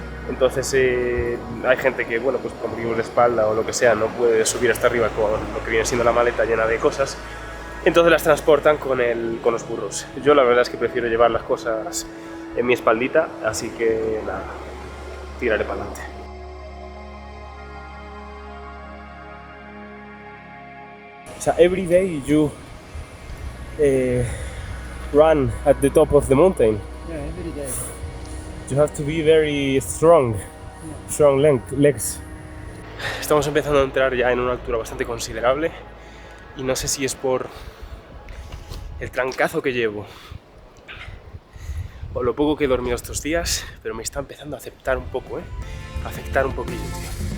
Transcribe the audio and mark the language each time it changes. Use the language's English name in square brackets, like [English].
[Spanish] Entonces hay gente que, bueno, pues por motivos de espalda o lo que sea, no puede subir hasta arriba con lo que viene siendo la maleta llena de cosas. Entonces las transportan con los burros. Yo la verdad es que prefiero llevar las cosas en mi espaldita, así que nada, tiraré para adelante. [English] So every day you run at the top of the mountain. Yeah, every day. You have to be very strong legs. [Spanish] Estamos empezando a entrar ya en una altura bastante considerable y no sé si es por el trancazo que llevo o lo poco que he dormido estos días, pero me está empezando a afectar un poco, a afectar un poquillo, tío.